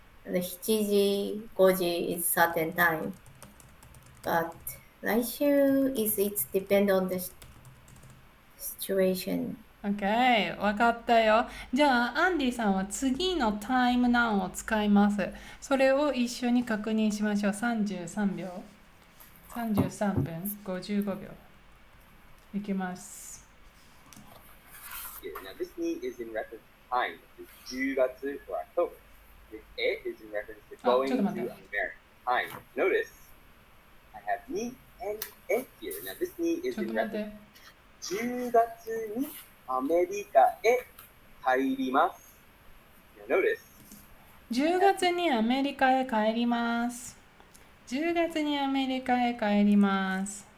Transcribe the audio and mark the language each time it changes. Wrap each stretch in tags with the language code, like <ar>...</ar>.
<en>7時、5時 is certain time. But 来週 is it depend on the situation.</en> <ja>OK、わかったよ。じゃあ、アンディさんは次のタイムナウンを使います。それを一緒に確認しましょう。 33秒。33分55秒。いきます。</ja> <en>Now, this ni is in reference to time, which is 10月 or October. This e is in reference to going to America. Time. Notice, I have ni and e here. Now, this ni is in reference to 10月にアメリカへ帰ります。 Now, notice.</en> <ja>10月にアメリカへ帰ります。10月にアメリカへ帰ります。</ja>